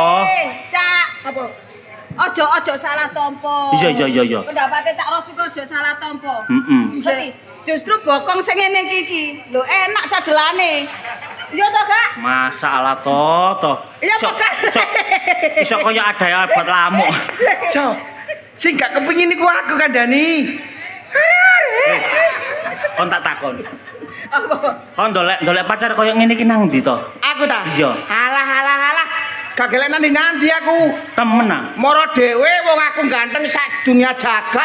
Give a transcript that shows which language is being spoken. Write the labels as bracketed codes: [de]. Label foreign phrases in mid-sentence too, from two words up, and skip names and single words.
[jv] Cak. Apa? Ojo salah tompo. Iya. Pendapatnya Cak Ros iku ojo salah tompo. Heeh. Justru bokong sing ngene iki lho enak sadelane. Iya to, Kak? Masalah to. Iya, Kak. Iso kaya ada buat lamuk. So. Sing gak kepengin iku aku kandhani. Kon tak takon. Apa? Kon ndolek pacar kaya ngene iki nang ndi to? Aku ta? Iya. Alah. Gak gelek nandi aku. Temen ah. Moro dhewe wong aku ganteng sak dunia jagat